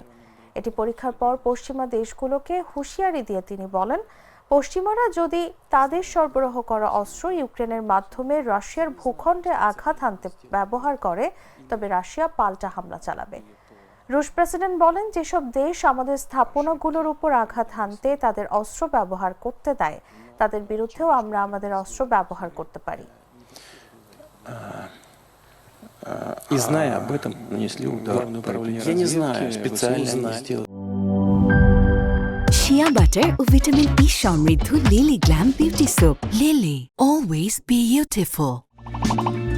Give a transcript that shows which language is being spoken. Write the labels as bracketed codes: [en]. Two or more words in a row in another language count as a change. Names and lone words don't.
[bn] এটি পরীক্ষার পর পশ্চিমা দেশগুলোকে হুঁশিয়ারি দিয়ে তিনি বলেন, পশ্চিমারা যদি তাদের সরবরাহ করা অস্ত্র ইউক্রেনের মাধ্যমে রাশিয়ার ভূখণ্ডে আঘাত হানতে ব্যবহার করে, তবে রাশিয়া পাল্টা হামলা চালাবে। রুশ প্রেসিডেন্ট বলেন, যেসব দেশ আমাদের স্থাপনাগুলোর উপর আঘাত হানতে তাদের অস্ত্র ব্যবহার করতে দেয়, তাদের বিরুদ্ধেও আমরা আমাদের অস্ত্র ব্যবহার করতে পারি। [ru] И зная об этом, нанесли удар управления разведки, Я не знаю, специально они они сделали. [en] shea butter [bn] ও ভিটামিন ই সমৃদ্ধ লিলি গ্ল্যাম বিউটি সোপ। [en] Lily, always beautiful.